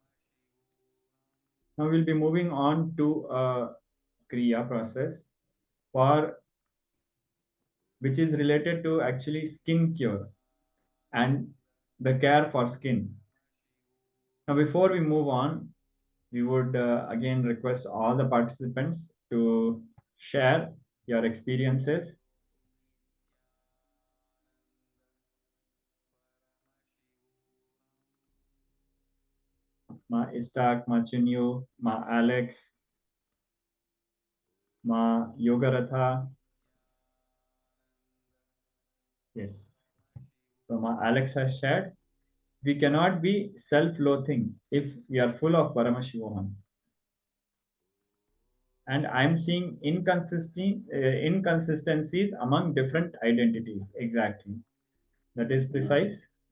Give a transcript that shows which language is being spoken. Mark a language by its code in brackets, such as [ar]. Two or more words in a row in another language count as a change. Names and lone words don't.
[en] Now we'll be moving on to a Kriya process which is related to actually skin cure and the care for skin. Now before we move on, we would again request all the participants to share your experiences. Ma Istak, Ma Chinyu, Ma Alex, Ma Yogaratha. Yes. So Ma Alex has shared, we cannot be self-loathing if we are full of Paramashivoham. And I'm seeing inconsistencies among different identities. Exactly. That is precise.